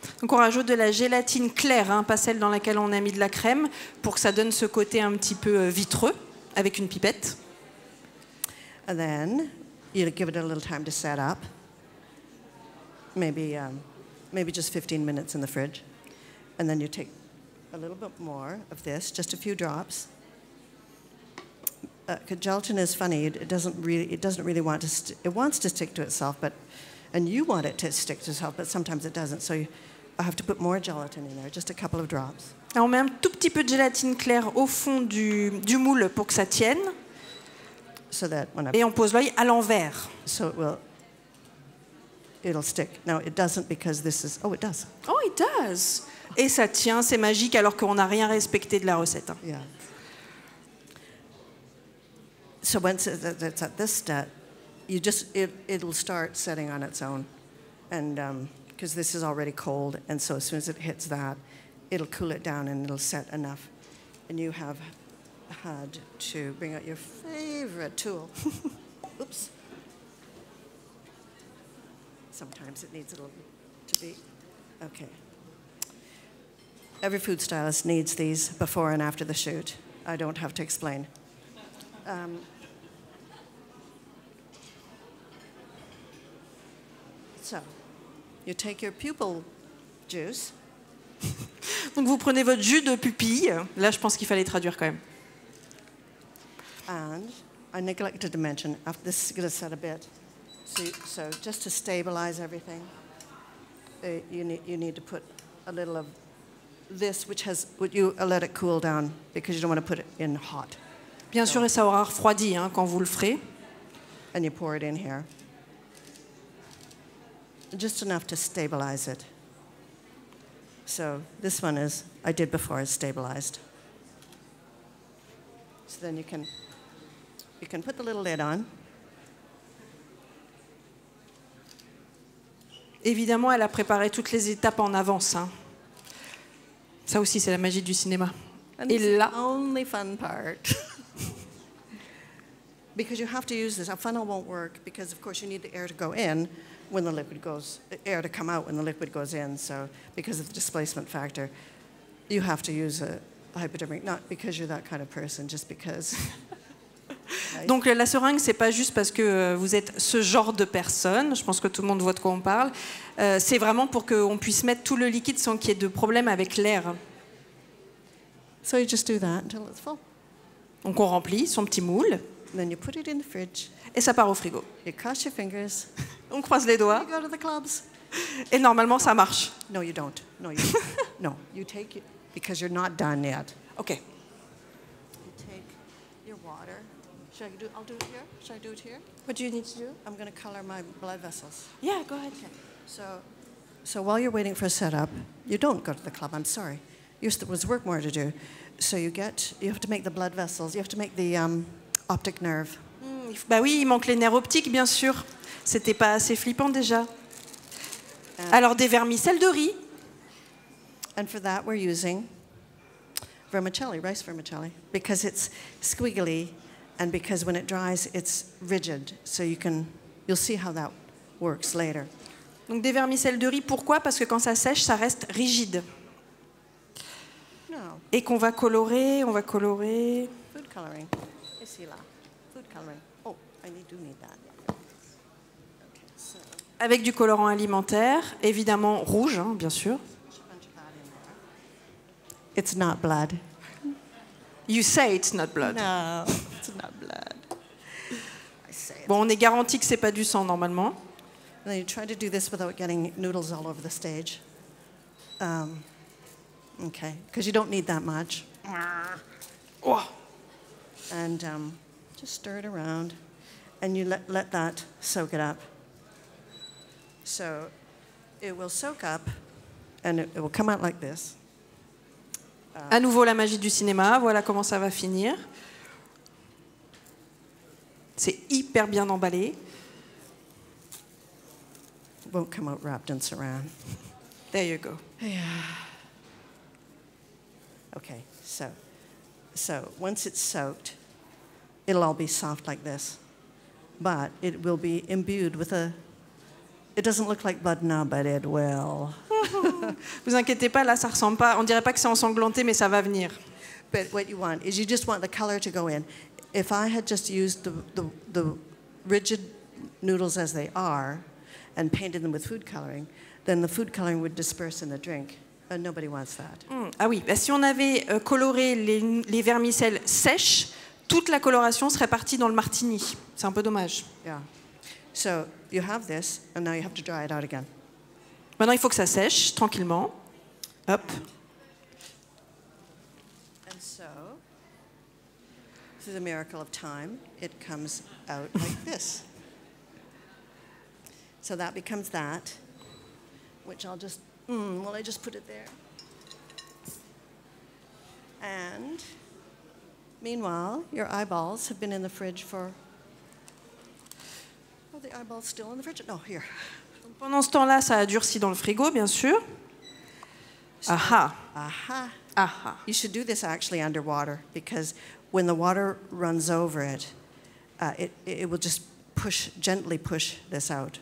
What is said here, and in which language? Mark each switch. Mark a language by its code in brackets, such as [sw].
[fr] Donc on rajoute de la gélatine claire, hein, pas celle dans laquelle on a mis de la crème, pour que ça donne ce côté un petit peu vitreux, avec une pipette. [en] And then you give it a little time to set up. Maybe just 15 minutes in the fridge. And then you take a little bit more of this, just a few drops. Gelatin is funny. It doesn't really want to. It wants to stick to itself, and you want it to stick to itself, but sometimes it doesn't. So I have to put more gelatin in there, just a couple of drops. [fr] Alors on met un tout petit peu de gélatine claire au fond du moule pour que ça tienne. [en] So that [fr] et on pose l'œil à l'envers. [en] So it'll stick. No, it doesn't because this is. Oh, it does. Oh, it does. [fr] Et ça tient, c'est magique alors qu'on n'a rien respecté de la recette. Hein. [en] Yeah. So once it's at this step, it'll start setting on its own, and because this is already cold, and so as soon as it hits that, it'll cool it down and it'll set enough, and you have had to bring out your favorite tool. Oops. Sometimes it needs a little to be okay. Every food stylist needs these before and after the shoot. I don't have to explain. So, you take your pupil juice. [fr] Donc vous prenez votre jus de pupille. Là, je pense qu'il fallait traduire quand même. [en] And I neglected to mention, after this is going to set a bit. So just to stabilize everything, you need to put a little of this, you let it cool down because you don't want to put it in hot. [fr] Bien sûr, et ça aura refroidi hein, quand vous le ferez. [en] And you pour it in here. Just enough to stabilize it. So this one I did before, it's stabilized. So then you can put the little lid on. [fr] Évidemment, elle a préparé toutes les étapes en avance. Hein. Ça aussi, c'est la magie du cinéma. [en] And [fr] Et [en] this is [fr] là, [en] the only fun part. Because you have to use this. A funnel won't work because, of course, you need the air to go in when the liquid goes, air to come out when the liquid goes in. So, because of the displacement factor, you have to use a hypodermic, not because you're that kind of person, just because. [fr] donc la seringue, c'est pas juste parce que vous êtes ce genre de personne. Je pense que tout le monde voit de quoi on parle. C'est vraiment pour qu'on puisse mettre tout le liquide sans qu'il y ait de problème avec l'air. [en] So you just do that until it's full. [fr] Donc on remplit son petit moule [en] Then you put it in the fridge. [fr] et ça part au frigo. [en] You cross your fingers. [fr] On croise les doigts [en] You go to the clubs. [fr] et normalement ça marche. [en] No, you don't. No, you no. You take it because you're not done yet. Ok. You take your water. Should I do? I'll do it here. Should I do it here? What do you need to do? I'm going to color my blood vessels. Yeah, go ahead. So while you're waiting for a setup, you don't go to the club. I'm sorry. There's work more to do. So you have to make the blood vessels. You have to make the optic nerve. [fr] Bah oui, il manque les nerfs optiques, bien sûr. C'était pas assez flippant déjà. Alors des vermicelles de riz. [en] And for that, we're using vermicelli, rice vermicelli, because it's squiggly, and because when it dries, it's rigid. So you'll see how that works later. [fr] Donc des vermicelles de riz, pourquoi? Parce que quand ça sèche, ça reste rigide. [en] No, [fr] Et qu'on va colorer, on va colorer. [en] food coloring. [fr] Ici là, [en] food coloring. Oh, do need that. Okay, so [fr] Avec du colorant alimentaire, évidemment rouge, hein, bien sûr. [en] bunch of that in there. It's not blood. You say it's not blood. No, it's not blood. I say it. [fr] Bon, on est garanti que c'est pas du sang normalement. [en] And then you try to do this without getting noodles all over the stage. Okay, because you don't need that much. Oh. And just stir it around, and you let that soak it up. So it will soak up, and it will come out like this. [fr] À nouveau la magie du cinéma, voilà comment ça va finir. C'est hyper bien emballé. [en] It won't come out wrapped in saran. There you go. Okay, so once it's soaked, it'll all be soft like this, but it will be imbued with it doesn't look like blood now, but it will. [fr] Vous inquiétez pas, là ça ressemble pas, on dirait pas que c'est ensanglanté, mais ça va venir. [en] But what you want is you just want the color to go in. If I had just used the rigid noodles as they are and painted them with food coloring, then the food coloring would disperse in the drink. And nobody wants that. [fr] Ah oui, bah si on avait coloré les vermicelles sèches, toute la coloration serait partie dans le martini. C'est un peu dommage. [en] Yeah. So you have this, and now you have to dry it out again. [fr] Maintenant, il faut que ça sèche tranquillement. Hop. [en] And so, this is a miracle of time. It comes out like this. So that becomes that, which I'll just, I just put it there. And meanwhile, your eyeballs have been in the fridge for, the eyeballs still in the fridge? No, here. [fr] Pendant ce temps-là, ça a durci dans le frigo, bien sûr. Aha. Aha. Aha. [en] You should do this actually underwater, because when the water runs over it, it will just gently push this out.